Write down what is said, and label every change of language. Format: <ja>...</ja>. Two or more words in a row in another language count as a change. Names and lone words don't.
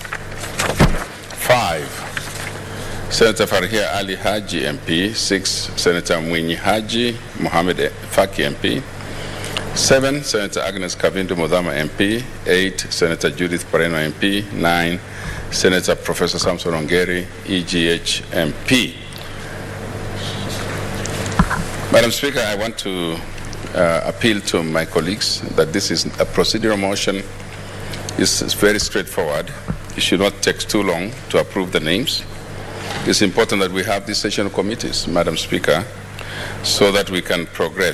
<en>5, Senator Farhia Ali Haji MP. 6, Senator Mwinyi Haji Mohamed Faki MP. 7, Senator Agnes Kavindu Modama MP. 8, Senator Judith Pareno MP. 9, Senator Professor Samson Ongeri, EGH MP. Madam Speaker, I want to appeal to my colleagues that this is a procedural motion. It's very straightforward. It should not take too long to approve the names. It's important that we have these sessional committees, Madam Speaker, so that we can progress.</en>